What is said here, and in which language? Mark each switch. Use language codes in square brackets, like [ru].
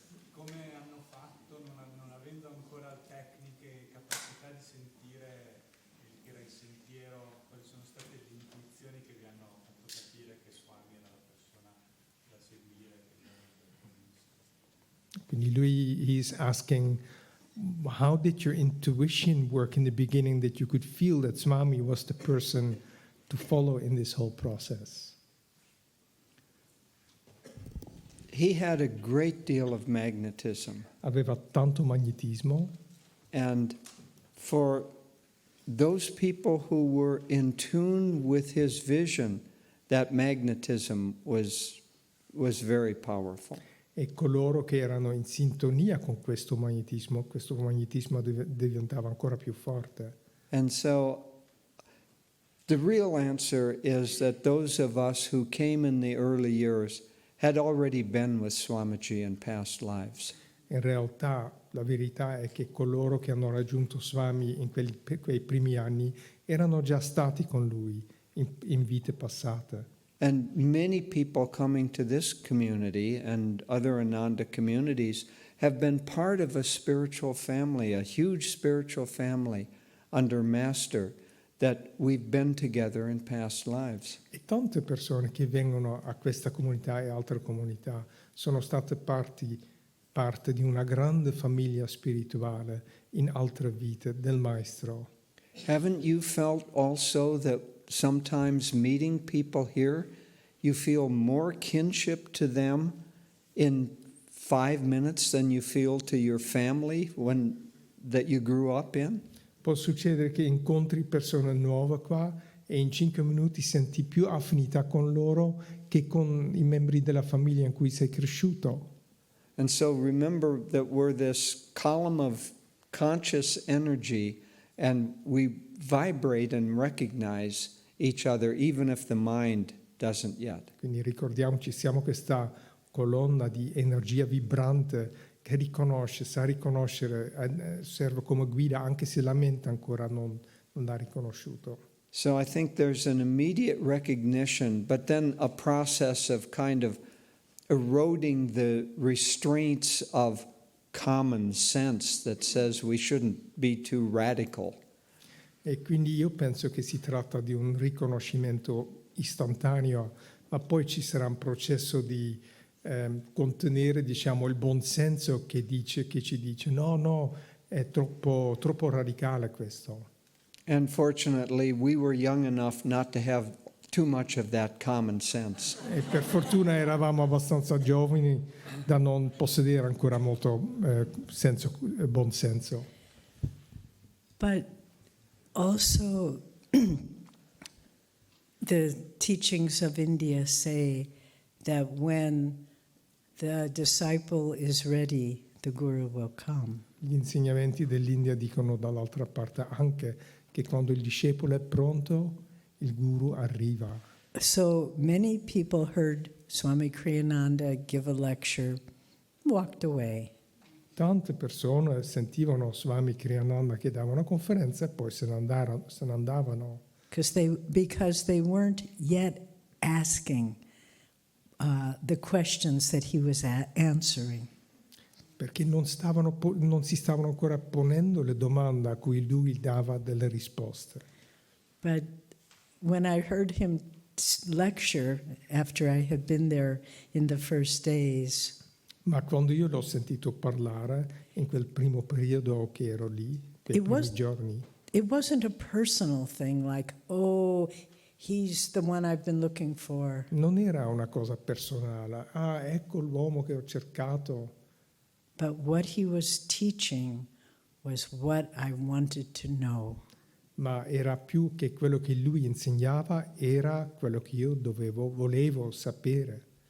[it] Come hanno fatto, non avendo ancora tecniche e capacità di sentire il sentiero, quali sono state le intuizioni che vi hanno fatto capire che Swami era la persona da seguire? Quindi lui [en] is asking, how did your intuition work in the beginning that you could feel that Swami was the person to follow in this whole process? He had a great deal of magnetism. [it] Aveva tanto magnetismo [en] And for those people who were in tune with his vision, that magnetism was very powerful. [it] e coloro che erano in sintonia con questo magnetismo diventava ancora più forte. [en] And so the real answer is that those of us who came in the early years had already been with Swamiji in past lives. [it] In realtà la verità è che coloro che hanno raggiunto Swami in quei primi anni erano già stati con lui in vite passate. [en] And many people coming to this community and other Ananda communities have been part of a spiritual family, a huge spiritual family under Master that we've been together in past lives. [it] E tante persone che vengono a questa comunità e altre comunità sono state parte di una grande famiglia spirituale in altre vite del Maestro. [en] Haven't you felt also that sometimes meeting people here, you feel more kinship to them in 5 minutes than you feel to your family that you grew up in? [it] Può succedere che incontri persone nuove qua e in 5 minuti senti più affinità con loro che con i membri della famiglia in cui sei cresciuto. [en] And so remember that we're this column of conscious energy and we vibrate and recognize each other even if the mind doesn't yet. [it] Quindi ricordiamoci, siamo questa colonna di energia vibrante che riconosce, sa riconoscere, serve come guida anche se la mente ancora non l'ha riconosciuto. [en] So I think there's an immediate recognition, but then a process of kind of eroding the restraints of common sense that says we shouldn't be too radical. [it] E quindi io penso che si tratta di un riconoscimento istantaneo, ma poi ci sarà un processo di contenere, diciamo, il buonsenso che ci dice no, è troppo radicale questo. [en] And fortunately, we were young enough not to have too much of that common sense. [it] E per fortuna eravamo abbastanza giovani da non possedere ancora molto buon senso. [en] But also, the teachings of India say that when the disciple is ready, the Guru will come. [it] Gli insegnamenti dell'India dicono dall'altra parte anche che quando il discepolo è pronto, il Guru arriva. [en] So many people heard Swami Kriyananda give a lecture, walked away. [it] Tante persone sentivano Swami Kriyananda che dava una conferenza e poi se ne andavano. [en] Because they weren't yet asking the questions that he was answering. [it] Perché non si stavano ancora ponendo le domande a cui lui dava delle risposte. [en] But when I heard him lecture after I had been there in the first days, [it] Ma quando io l'ho sentito parlare in quel primo periodo che ero lì, quei [en] It [it] primi [en] was- [it] giorni, [en] it wasn't a personal thing like, oh, he's the one I've been looking for. [it] non era una cosa personale. Ah, ecco l'uomo che ho cercato. [en] But what he was teaching was what I wanted to know. [it] Ma era più che quello che lui insegnava, era quello che io volevo sapere.